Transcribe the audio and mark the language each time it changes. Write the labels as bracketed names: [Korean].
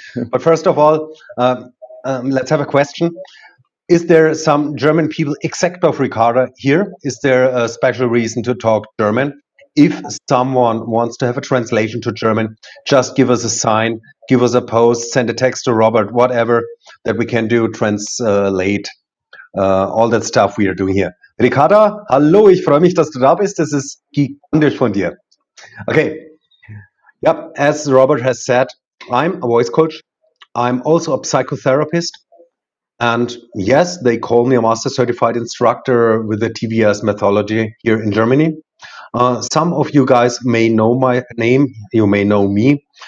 [English] But first of all, let's have a question. Is there some German people, except of Ricardo, here? Is there a special reason to talk German? If someone wants to have a translation to German, just give us a sign, give us a post, send a text to Robert, whatever, that we can do, translate all that stuff we are doing here. [German] Ricardo, hallo, ich freue mich, dass du da bist. Das ist gigantisch von dir. [English] Okay. Yep, as Robert has said, I'm a voice coach. I'm also a psychotherapist. And yes, they call me a master certified instructor with the TVS methodology here in Germany. Some of you guys may know my name. You may know me.